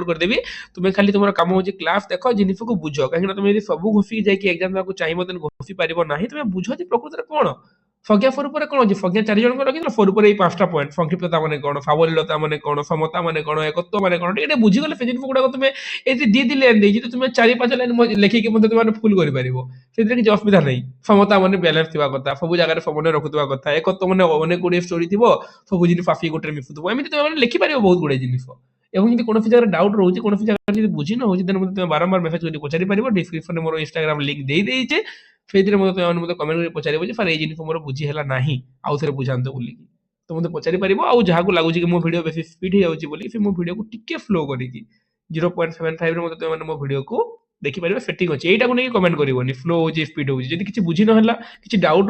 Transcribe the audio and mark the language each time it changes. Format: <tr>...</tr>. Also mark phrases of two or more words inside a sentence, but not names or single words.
<or>କରିଦେବି ତୁମେ ଖାଲି ତୁମର କାମ ହେଉଛି କ୍ଲାସ୍ ଦେଖ ଜିନିଷକୁ ବୁଝ କାହିଁକିନା ତୁମେ ଯଦି ସବୁ ଘୋଷିକି ଯାଇକି ଏକ୍ଜାମ୍ ଦେବାକୁ ଚାହିଁବ ତେଣୁ ଘୋଷି ପାରିବ ନାହିଁ ତୁମେ ବୁଝ ଯେ ପ୍ରକୃତରେ କ'ଣ ସଂଜ୍ଞା ସ୍ୱରୂପରେ କ'ଣ ଅଛି ସଂଜ୍ଞା 4 ଜଣଙ୍କର ରଖିଥିଲ ସ୍ୱରୂପରେ ଏଇ 5ଟା ପଏଣ୍ଟ ସଂକ୍ଷିପ୍ତତା ମାନେ କ'ଣ ସାବଲୀଳତା ମାନେ କ'ଣ ସମତା ମାନେ କ'ଣ ଏକତ୍ୱ ମାନେ କ'ଣ ଟିକେ ବୁଝିଗଲେ ସେ ଜିନିଷ ଗୁଡ଼ାକ ତୁମେ ଏଠି 2 ଲାଇନ୍ ଦେଇଛି ତ ତୁମେ 4-5 ଲାଇନ୍ ଲେଖିକି ମଧ୍ୟ ତୁମେ ଫୁଲ୍ କରିପାରିବ ସେଥିରେ କିଛି ଅସୁବିଧା ନାହିଁ ସମତା ମାନେ ବାଲାନ୍ସ ଥିବା କଥା ସବୁ ଜାଗାରେ ସମନ୍ୱୟ ରଖୁଥିବା କଥା ଏକତ୍ୱ ମାନେ ଅନେକ ଗୁଡ଼ିଏ ଷ୍ଟୋରି ଥିବ ସବୁ ଜିନିଷ ଆସିକି ଗୋଟେରେ ମିଶୁଥିବ ଏମିତି ତୁମେ ମାନେ ଲେଖିପାରିବ ବହୁତ ଗୁଡ଼େ ଜିନିଷ ଏବଂ ଯଦି কୌଣସି ଜାଗାରେ ଡାଉଟ୍ ରହୁଛି କୌଣସି ଜାଗାରେ ଯଦି ବୁଝି ନ ହେଉଛି ଦେନ୍ ମୋତେ ତୁମେ ବାରମ୍ବାର ମେସେଜ କରି ପଚାରି ପାରିବ ଡିସ୍କ୍ରିପ୍ସନରେ ମୋର ଇନଷ୍ଟାଗ୍ରାମ ଲିଙ୍କ୍ ଦେଇଦେଇଛେ ସେଇଥିରେ ମଧ୍ୟ ତୁମେ ମୋତେ କମେଣ୍ଟ କରି ପଚାରିବ ଯେ ସାର୍ ଏଇ ଜିନିଷ ମୋର ବୁଝି ହେଲା ନାହିଁ ଆଉ ଥରେ ବୁଝାନ୍ତୁ ବୋଲିକି ତ ମୋତେ ପଚାରି ପାରିବ ଆଉ ଯାହାକୁ ଲାଗୁଛି କି ମୋ ଭିଡ଼ିଓ ବେଶୀ ସ୍ପିଡ୍ ହେଇଯାଉଛି ବୋଲି ସେ ମୋ ଭିଡ଼ିଓକୁ ଟିକେ ସ୍ଲୋ କରିକି 0.75ରେ ମଧ୍ୟ ତୁମେ ମୋ ଭିଡ଼ିଓକୁ ଦେଖିପାରିବ ସେଟିଂ ଅଛି ଏଇଟାକୁ ନେଇକି କମେଣ୍ଟ କରିବନି ସ୍ଲୋ ହେଉଛି ସ୍ପିଡ୍ ହେଉଛି ଯଦି କିଛି ବୁଝି ନହେଲା କିଛି ଡାଉଟ୍</or>